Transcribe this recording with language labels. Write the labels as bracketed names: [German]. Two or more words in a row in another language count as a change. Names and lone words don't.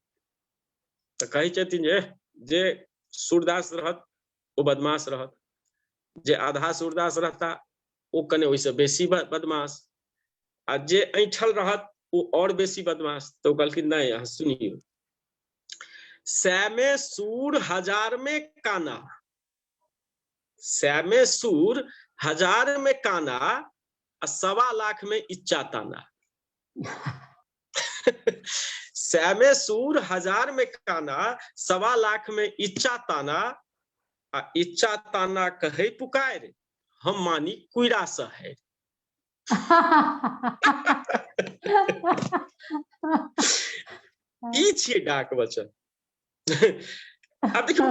[Maithili] तऽ कहै छथिन जे सूरदास रहत ओ बदमाश रहत, जे आधा सूरदास रहता ओ कने ओहिसँ बेसी बदमाश, आ जे ऐठल रहत ओ और बेसी बदमाश। तो कहलखिन नहीं, अहाँ सुनियौ, 100 में सूर 1000 में काना, 100 में सूर 1000 में काना, 1.25 लाख में इच्चा ताना। 100 में सूर 1000 में काना, 1.25 लाख में इच्चा ताना, आ इच्चा ताना कहै पुकार, हम मानी कुइरा स है। ई छियै डाक वचन। अब देखियौ